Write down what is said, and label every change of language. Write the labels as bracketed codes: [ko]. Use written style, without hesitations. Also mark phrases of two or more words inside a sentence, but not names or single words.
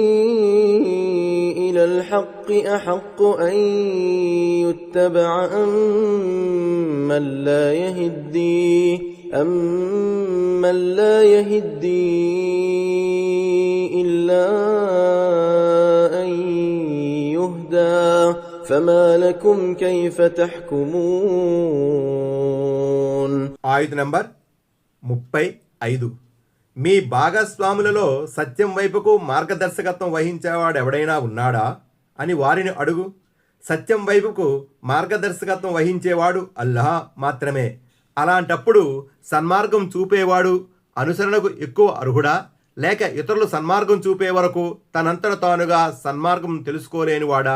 [ar] إلى الحق أحق أن يتبع أمن لا يهدي إلا أن يهدى فما لكم كيف تحكمون. [te] ఆయత్ నంబర్ 35 మీ భాగస్వాములలో సత్యం వైపుకు మార్గదర్శకత్వం వహించేవాడు ఎవడైనా ఉన్నాడా అని వారిని అడుగు. సత్యం వైపుకు మార్గదర్శకత్వం వహించేవాడు అల్లాహ్ మాత్రమే. అలాంటప్పుడు సన్మార్గం చూపేవాడు అనుసరణకు ఎక్కువ అర్హుడా, లేక ఇతరులు సన్మార్గం చూపే వరకు తనంతట తానుగా సన్మార్గం తెలుసుకోలేనివాడా?